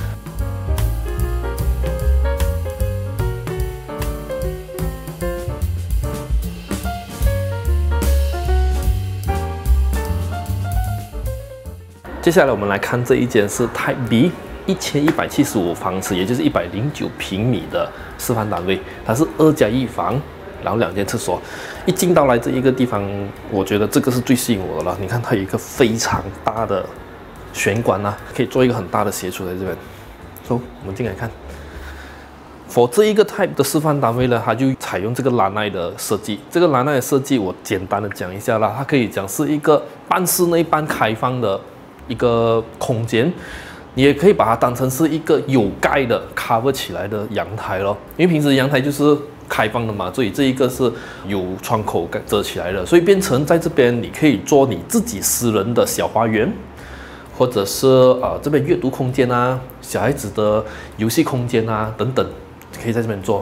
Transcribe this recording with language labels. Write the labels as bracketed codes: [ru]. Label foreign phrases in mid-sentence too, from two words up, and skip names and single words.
[zh] 接下來我們來看這一間是 [en] Type B。 [zh] 1175方尺，也就是109平米的示範單位，它是2+1房，然後2間廁所。一進到來這一個地方，我覺得這個是最吸引我的了。你看它有一個非常大的玄關啊，可以做一個很大的斜出在這邊。So，我們進來看。For 這一個 type 的示範單位呢，它就採用這個蘭奈的設計。這個蘭奈的設計，我簡單的講一下啦，它可以講是一個半室內半開放的一個空間。你也可以把它當成是一個有蓋的 cover 起來的陽台咯，因為平時陽台就是開放的嘛，所以這一個是有窗口遮起來的，所以變成在這邊你可以做你自己私人的小花園，或者是這邊閱讀空間啊，小孩子的遊戲空間啊等等，可以在這邊做。